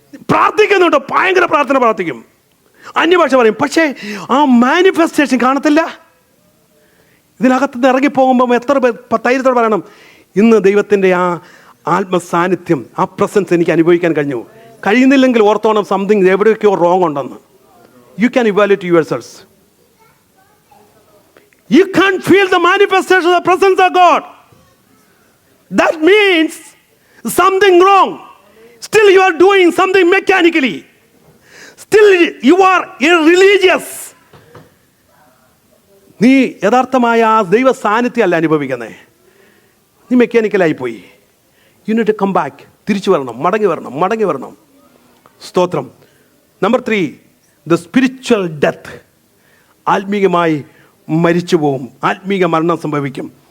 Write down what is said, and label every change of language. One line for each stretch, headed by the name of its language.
Malayalam: പ്രാർത്ഥിക്കുന്നുണ്ട്, ഭയങ്കര പ്രാർത്ഥന പ്രാർത്ഥിക്കും, അന്യഭാഷ പറയും, പക്ഷേ ആ മാനിഫെസ്റ്റേഷൻ കാണത്തില്ല. ഇതിനകത്ത് നിന്ന് ഇറങ്ങിപ്പോകുമ്പോൾ എത്ര ധൈര്യത്തോടെ പറയണം, ഇന്ന് ദൈവത്തിൻ്റെ ആ ആത്മസാന്നിധ്യം, ആ പ്രസൻസ് എനിക്ക് അനുഭവിക്കാൻ കഴിയുന്നില്ലെങ്കിൽ ഓർത്തോണം സംതിങ് എവിടെയൊക്കെയോ റോങ് ഉണ്ടെന്ന്.
English: You can evaluate yourselves. You can't feel the manifestation of the presence of God. That means something wrong. Still you are doing something mechanically. Still you are irreligious.
Malayalam: നീ യഥാർത്ഥമായ ആ ദൈവ സാന്നിധ്യമല്ല അനുഭവിക്കുന്നത്, നീ മെക്കാനിക്കലായി പോയി.
English: You need to come back.
Malayalam: തിരിച്ചു വരണം, മടങ്ങി വരണം. സ്തോത്രം.
English: Number 3, the spiritual death.
Malayalam: ആത്മീകമായി മരിച്ചു പോവും, ആത്മീക മരണം സംഭവിക്കും.